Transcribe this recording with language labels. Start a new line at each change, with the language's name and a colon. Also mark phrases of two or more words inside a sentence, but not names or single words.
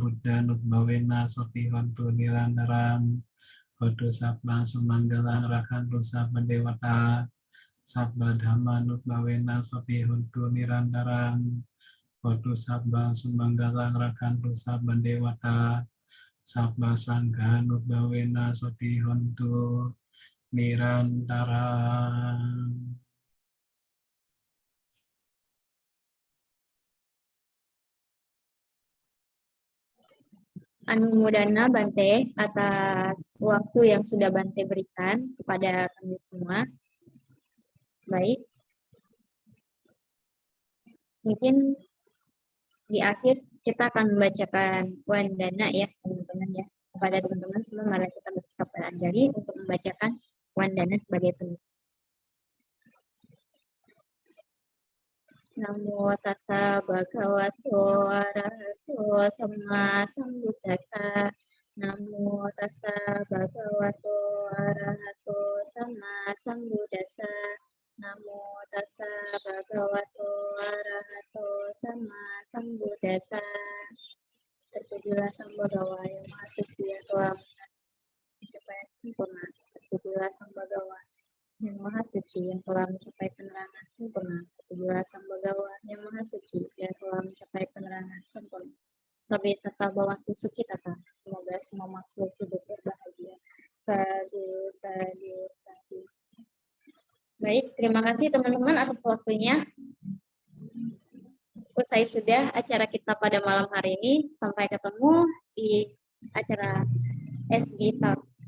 Pali: buddha nutbawena soti hontu nirandaram hotu sabang sumanggalang rakantu saban dewata sabba dhamma nutbawena soti hontu nirandaram hotu sabang sumanggalang rakantu saban dewata sabba sangha nutbawena soti hontu nirantaram.
Indonesian: Anumodana Bante atas waktu yang sudah Bante berikan kepada kami semua. Baik. Mungkin di akhir kita akan membacakan wandana ya teman-teman ya. Kepada teman-teman semua mari kita bersikap beranjali untuk membacakan wandana sebagai penutup.
Pali: Namo tassa bhagavato arahato sama sambuddhassa. Namo tassa bhagavato arahato sama sambuddhassa. Namo tassa bhagavato arahato sama sambuddhassa.
Indonesian: Terpujilah Sang Bhagawa yang Maha Suci yang telah mencapai sempurna. Terpujilah Sang Bhagawa yang Maha Suci yang telah mencapai penerangan sempurna. Terpujilah Sang Bhagawa yang Maha Suci yang telah mencapai penerangan sempurna.
Pali: Sabe sata bawantu sukitata.
Indonesian: Semoga semua makhluk hidup berbahagia. Sadu, sadu, sadu. Baik, terima kasih teman-teman atas waktunya. Usai sudah acara kita pada malam hari ini. Sampai ketemu di acara SG Talk.